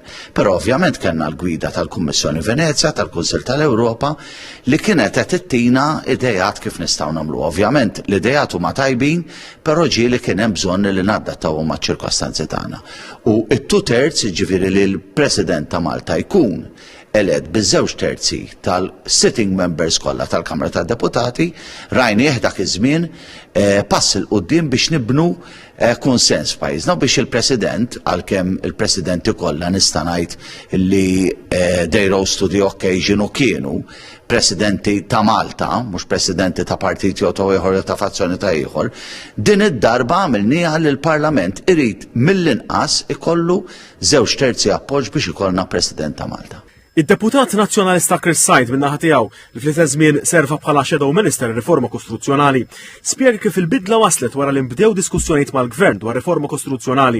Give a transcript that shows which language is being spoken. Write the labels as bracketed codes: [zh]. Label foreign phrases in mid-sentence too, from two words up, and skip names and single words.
[mt] Però ovvjament kellna l-gwida tal-Kummissjoni Venezja, tal-Kunsill tal-Ewropa li kienet qed tittina idejat kif nistgħu nagħmlu. Ovvjament l-idejat huma tajbin, però ġieli kien hemm bżonn li nadattawhom maċ-ċirkostanzi tagħna. U t-2/3 jiġifieri li l-President ta' Malta jkun eled biż-2/3 tal- [en] sitting members [mt] kollha tal-Kamra tad-Deputati rajnieh dak iż-żmien pass il qudiem biex nibnu konsens f'pajjiżna biex il-President għalkemm il-Presidenti kollha nista' ngħid li [en] they rose to the occasion [mt] u kienu Presidenti ta' Malta, mhux Presidenti ta' partiti jew ta' ieħor ta' fazzjoni ta' ieħor, din id-darba għamilniha li l-Parlament irid mill-inqas ikollu 2/3 appoġġ biex ikollna President ta' Malta. Id-deputat nazzjonalista Chris Said min-naħa tiegħu li fl-istess żmien serva bħala Shadow Minister riforma kostituzzjonali spjega kif il-bidla waslet wara li nbdew diskussjonijiet mal-Gvern dwar riforma kostituzzjonali.